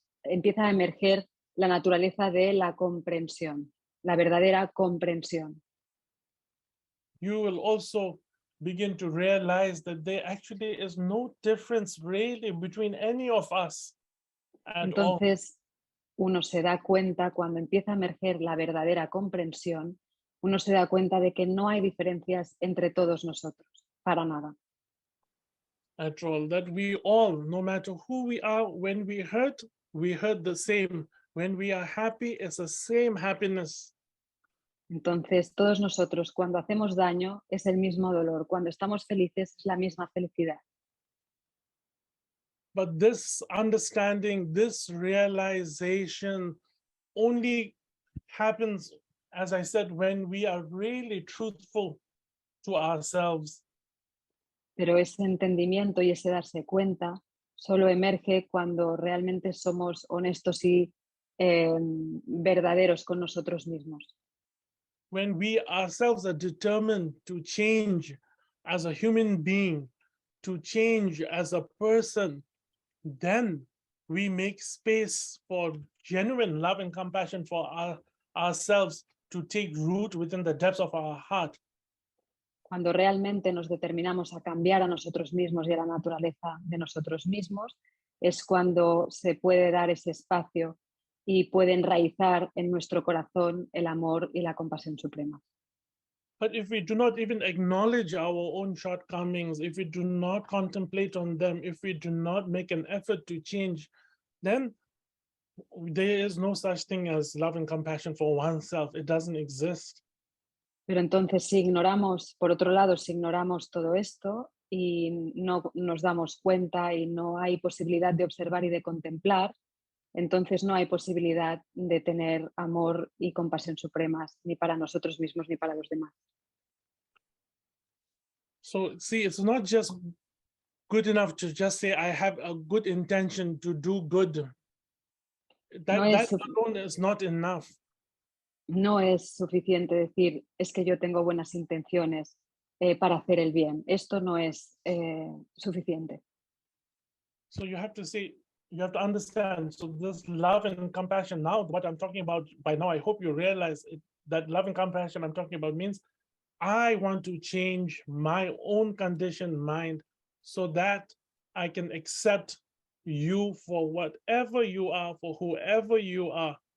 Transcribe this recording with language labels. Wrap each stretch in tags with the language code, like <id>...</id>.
<es>empieza a emerger la naturaleza de la comprensión, la verdadera comprensión.</es> <en>You will also begin to realize that there actually is no difference really between any of us at all.</en> <es>Entonces, uno se da cuenta, cuando empieza a emerger la verdadera comprensión, uno se da cuenta de que no hay diferencias entre todos nosotros, para nada.</es> <en>At all, that we all, no matter who we are, when we hurt the same. When we are happy, it's the same happiness.</en> <es>Entonces, todos nosotros, cuando hacemos daño, es el mismo dolor. Cuando estamos felices, es la misma felicidad.</es> <en>But this understanding, this realization only happens, as I said, when we are really truthful to ourselves.</en> <es>Pero ese entendimiento y ese darse cuenta solo emerge cuando realmente somos honestos y verdaderos con nosotros mismos.</es> <en>When we ourselves are determined to change as a human being, to change as a person, then we make space for genuine love and compassion for ourselves to take root within the depths of our heart.</en> <es>Cuando realmente nos determinamos a cambiar a nosotros mismos y a la naturaleza de nosotros mismos, es cuando se puede dar ese espacio y puede enraizar en nuestro corazón el amor y la compasión suprema.</es> <en>But if we do not even acknowledge our own shortcomings, if we do not contemplate on them, if we do not make an effort to change, then there is no such thing as love and compassion for oneself. It doesn't exist.</en> <es>Pero entonces si ignoramos, por otro lado, si ignoramos todo esto y no nos damos cuenta y no hay posibilidad de observar y de contemplar, entonces no hay posibilidad de tener amor y compasión supremas ni para nosotros mismos ni para los demás.</es> <en>So see, it's not just good enough to just say, I have a good intention to do good.</en> <es>No</es> <en>That</en> <es>es,</es> <en>alone is not enough.</en> <es>no es suficiente decir, es que yo tengo buenas intenciones para hacer el bien. Esto no es suficiente.</es> <en>So you have to say, you have to understand. So this love and compassion, now what I'm talking about, by now I hope you realize it, that love and compassion I'm talking about means I want to change my own conditioned mind so that I can accept you for whatever you are, for whoever you are.</en>